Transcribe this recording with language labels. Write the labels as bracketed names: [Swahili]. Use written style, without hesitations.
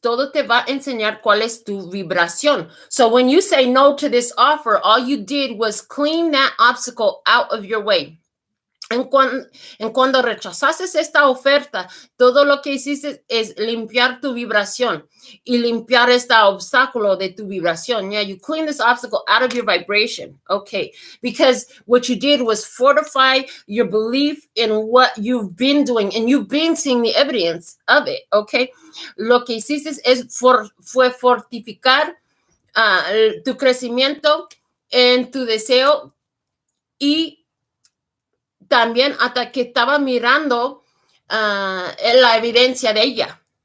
[Spanish] Todo te va a enseñar cuál es tu vibración. [English] So when you say no to this offer, all you did was clean that obstacle out of your way. [Spanish] En cuando rechazaste esta oferta, todo lo que hiciste es limpiar tu vibración y limpiar este obstáculo de tu vibración. [English] Yeah, you clean this obstacle out of your vibration. Okay, because what you did was fortify your belief in what you've been doing, and you've been seeing the evidence of it. [Spanish] Okay, lo que hiciste fue fortificar tu crecimiento en tu deseo y también hasta que estaba mirando la evidencia de ella.